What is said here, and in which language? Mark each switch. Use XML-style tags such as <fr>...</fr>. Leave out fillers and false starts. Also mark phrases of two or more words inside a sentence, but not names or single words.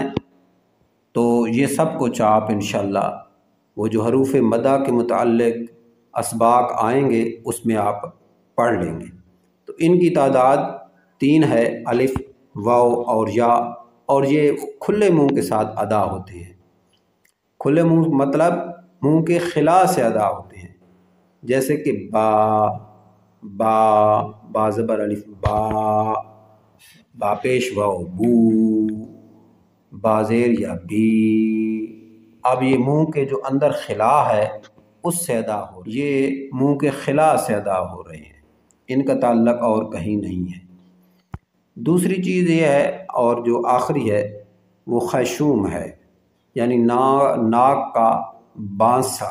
<ur>تو یہ سب کچھ آپ انشاءاللہ وہ جو حروف مدہ کے متعلق اسباق آئیں گے اس میں آپ پڑھ لیں گے۔ تو ان کی تعداد 3 ہے: الف، واو اور یا، اور یہ کھلے منہ کے ساتھ ادا ہوتے ہیں۔ کھلے منہ مطلب منہ کے خلا سے ادا ہوتے ہیں، جیسے کہ با، با، با زبر الف با، با پیش واو بو، با زیر یا بی۔ اب یہ منہ کے جو اندر خلا ہے اس سے ادا ہو، یہ منہ کے خلا سے ادا ہو رہے ہیں، ان کا تعلق اور کہیں نہیں ہے۔ دوسری چیز یہ ہے، اور جو آخری ہے، وہ خیشوم ہے، یعنی ناک کا بانسا۔</ur>